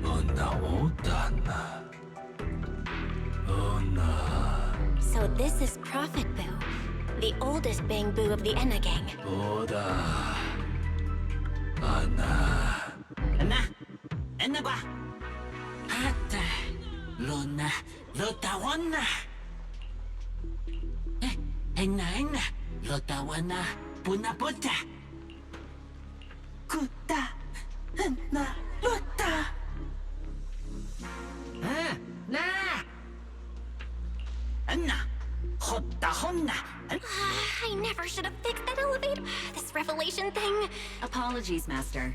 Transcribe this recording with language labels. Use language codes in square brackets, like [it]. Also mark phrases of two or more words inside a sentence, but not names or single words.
[en] So this is Prophet Boo, the oldest Bang Boo of the Enna gang. Enna Hata Luna Lotawana Enna Lotawana Punaputa Kuta Enna Lota Na Enna Hotta Honna I never should have fixed that elevator. This revelation thing. Apologies, Master.